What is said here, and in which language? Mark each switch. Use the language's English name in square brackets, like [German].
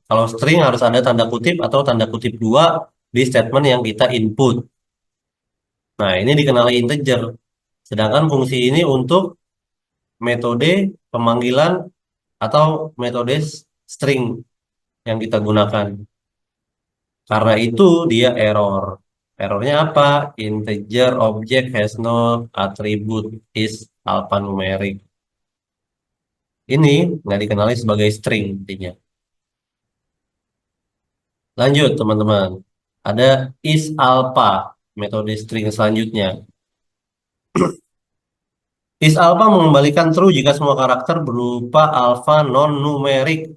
[Indonesian] Kalau string harus ada tanda kutip atau tanda kutip dua di statement yang kita input. Nah, ini dikenali integer. Sedangkan fungsi ini untuk metode pemanggilan atau metode string yang kita gunakan. Karena itu dia error. Errornya apa? [English] Integer object has no attribute is alphanumeric. [Indonesian] Ini nggak dikenali sebagai string intinya. Lanjut teman-teman. Ada is alpha, metode string selanjutnya. Is alpha mengembalikan true jika semua karakter berupa alpha non-numerik.